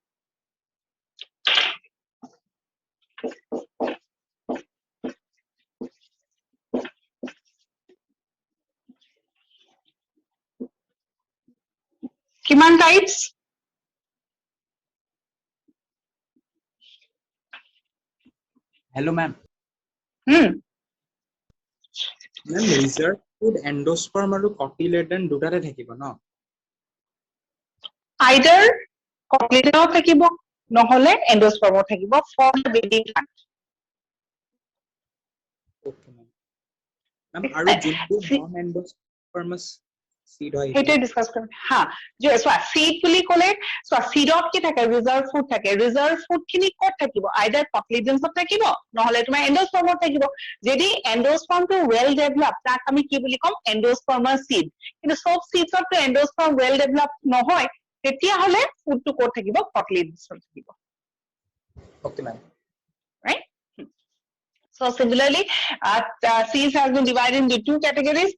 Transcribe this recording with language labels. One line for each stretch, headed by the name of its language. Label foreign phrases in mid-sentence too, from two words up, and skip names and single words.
Assamese: Kiman types?
English: Hello, ma'am. Hmm. Ma'am, reserve food endosperm আৰু cotyledon
Assamese: দুটাতে থাকিব ন?
English: Either cotyledon thakibo, nohole endosperm thakibo for the baby plant. Okay, ma'am. Ma'am,
Assamese: আৰু যোনটো
English: non-endospermous seed
Assamese: হয় হেইটো ডিসকাস কৰিম হা যে সোৱা seed বুলি ক'লে সোৱা seedত কি থাকে
English: reserve food
Assamese: থাকে
English: reserve food
Assamese: খিনি ক'ত থাকিব
English: either cotyledons
Assamese: থাকিব নহলে তোমাৰ endosperm থাকিব যদি endosperm টো
English: well developed
Assamese: তাক আমি কি বুলি কম
English: endospermous seed
Assamese: কিন্তু সব seeds ত endosperm
English: well developed
Assamese: নহয় তেতিয়া হলে food টো ক'ত থাকিব cotyledons থাকিব
English: Okay, ma'am. right So similarly, seeds has been divided into two categories.